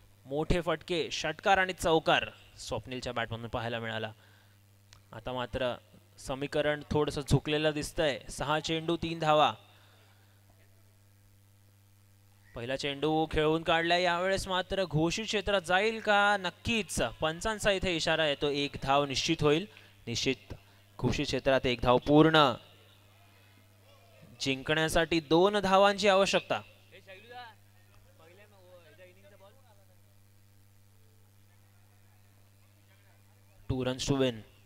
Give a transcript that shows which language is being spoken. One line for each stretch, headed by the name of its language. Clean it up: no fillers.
Marathi: मोठे फटके, षटकार आणि चौकार स्वप्नीलच्या बॅटमधून पाहायला मिळाला. आता मात्र समीकरण थोडंसं झुकलेलं दिसतंय. 6 चेंडू 3 धावा. पहिला चेंडू खेळून काढलाय. यावेळेस मात्र घोषित क्षेत्रात जाईल का? नक्कीच. पंचांचा इथे इशारा येतो. 1 धाव निश्चित होईल. निश्चित घोषित क्षेत्रात 1 धाव पूर्ण. जिंकण्यासाठी 2 धावांची आवश्यकता.
English: 2 runs to win.